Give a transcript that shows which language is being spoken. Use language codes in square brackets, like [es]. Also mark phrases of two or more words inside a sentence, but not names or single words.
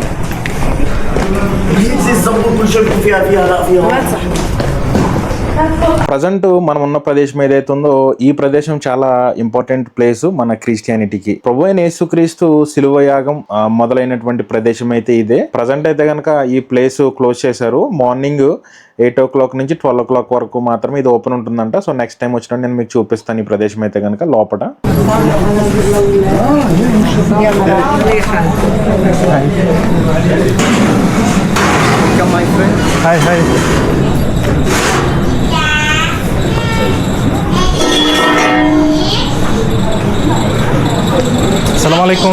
[ar] بينزل الزنبور كل شيء بيكون فيها لا فيها. [te] ప్రజెంట్ మనం ఉన్న ప్రదేశం ఏదైతే ఉందో ఈ ప్రదేశం చాలా [en] important place [te] మన క్రిస్టియానిటీకి. ప్రభు అయిన యేసుక్రీస్తు శిలువ యాగం మొదలైనటువంటి ప్రదేశం అయితే ఇదే. ప్రజెంట్ అయితే కనుక ఈ ప్లేస్ క్లోజ్ చేశారు. [en] morning 8 o'clock [te] నుంచి 12 o'clock వరకు మాత్రమే ఇది ఓపెన్ ఉంటుందంట. సో [en] next time [te] వచ్చినప్పుడు నేను మీకు చూపిస్తాను ఈ ప్రదేశం అయితే కనుక లోపల. [en] Hi, hi. [ar] Assalamualaikum.